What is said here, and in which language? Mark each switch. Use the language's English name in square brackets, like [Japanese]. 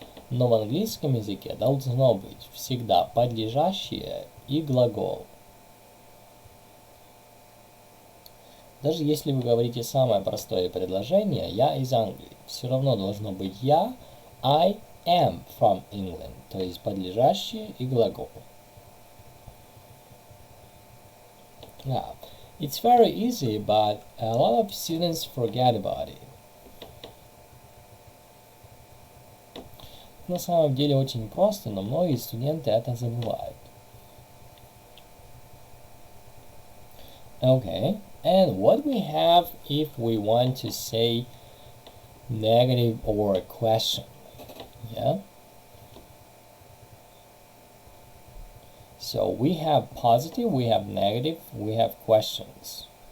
[Russian] Но в английском языке должно быть всегда подлежащее и глагол. Даже если вы говорите самое простое предложение, я из Англии, все равно должно быть я, [English] I am from England, [Russian] то есть подлежащее и глагол. [English] Yeah, it's very easy, but a lot of students forget about it. [Russian] На самом деле очень просто, но многие студенты это забывают. [English] Okay, and what we have if we want to say negative or a question? Yeah. So we have positive, we have negative, we have questions.